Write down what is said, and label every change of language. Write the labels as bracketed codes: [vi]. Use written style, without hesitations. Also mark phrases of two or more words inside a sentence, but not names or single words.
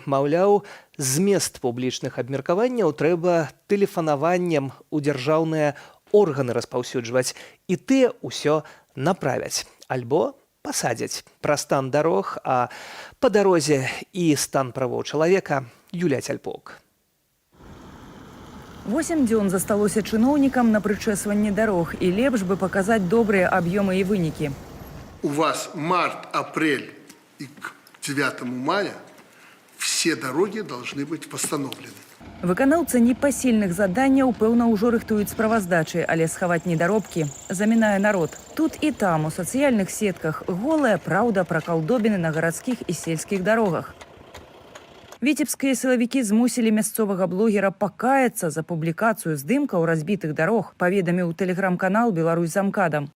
[be] Маўляў, змест публічных абмеркаванняў трэба тэлефанаваннем у дзяржаўныя органы распаўсюджваць, і тыя ўсё направяць альбо пасадзяць. Пра стан дарог, а па дарозе і стан правоў чалавека Юлія Цяльпук. 8 дзён засталося чыноўнікам на прычэсванне дарог, і лепш бы паказаць добрыя аб'ёмы і вынікі. [ru] У вас март, апрель и к 9 мая все дороги должны быть восстановлены. [be] Выканаўцы непасільных заданняў, пэўна, ўжо рыхтуюць справаздачы, але схаваць недаробкі замінае народ. Тут і там, у сацыяльных сетках, голая праўда пра калдобіны на гарадскіх і сельскіх дарогах. Віцебскія сілавікі змусілі мясцовага блогера пакаяцца за публікацыю здымкаў разбітых дарог, паведаміў тэлеграм-канал «Беларусь замкадам».